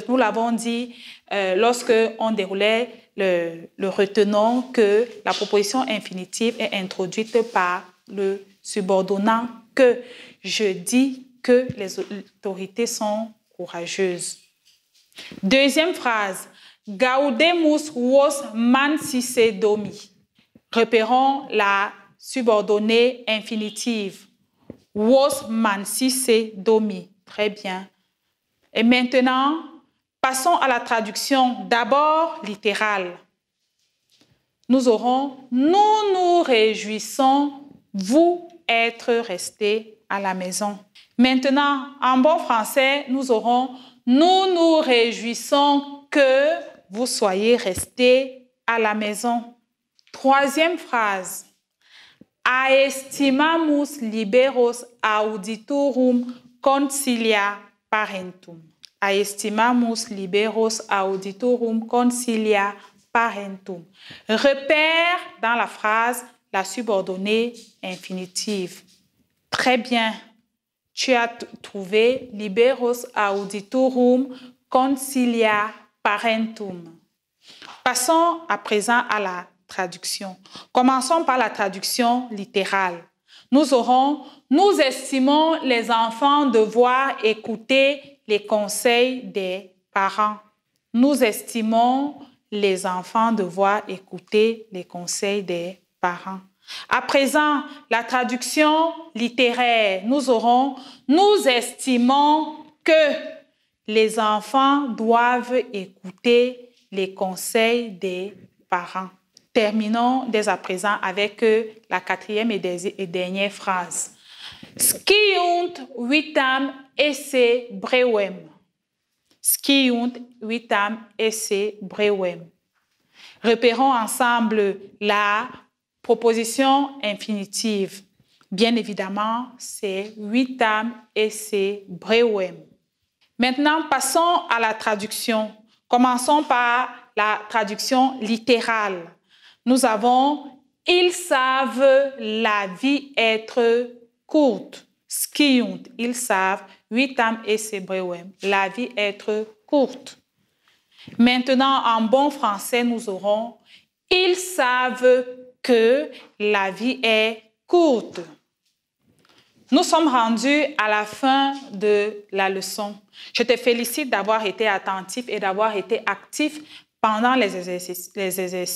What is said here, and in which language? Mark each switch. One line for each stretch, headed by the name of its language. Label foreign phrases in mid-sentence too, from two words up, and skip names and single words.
French: Nous l'avons dit lorsque on déroulait le retenant que la proposition infinitive est introduite par le subordonnant « que ». Je dis que les autorités sont courageuses. Deuxième phrase.
Latin: Gaudemus vos mansisse domi.
French: Repérons la subordonnée infinitive.
Latin: Vos mansisse domi.
French: Très bien. Et maintenant, passons à la traduction d'abord littérale. Nous aurons « Nous nous réjouissons, vous être restés à la maison ». Maintenant, en bon français, nous aurons « Nous nous réjouissons que vous soyez restés à la maison ». Troisième phrase.
Latin: Aestimamus liberos auditorum concilia parentum. Aestimamus liberos auditorum concilia parentum.
French: Repère dans la phrase la subordonnée infinitive. Très bien. Tu as trouvé
Latin: liberos auditorum concilia parentum.
French: Passons à présent à la traduction. Commençons par la traduction littérale. Nous aurons « Nous estimons les enfants devoir écouter les conseils des parents ». Nous estimons les enfants devoir écouter les conseils des parents. À présent, la traduction littéraire, nous aurons « Nous estimons que les enfants doivent écouter les conseils des parents ». Terminons dès à présent avec la quatrième et dernière phrase.
Latin: Sciunt vitam esse brevem. Sciunt vitam esse brevem.
French: Repérons ensemble la proposition infinitive. Bien évidemment, c'est
Latin: vitam esse brevem.
French: Maintenant, passons à la traduction. Commençons par la traduction littérale. Nous avons « Ils savent la vie être courte ». Sciunt, ils savent,
Latin: vitam esse brevem,
French: la vie être courte. Maintenant, en bon français, nous aurons « Ils savent que la vie est courte ». Nous sommes rendus à la fin de la leçon. Je te félicite d'avoir été attentif et d'avoir été actif pendant les exercices.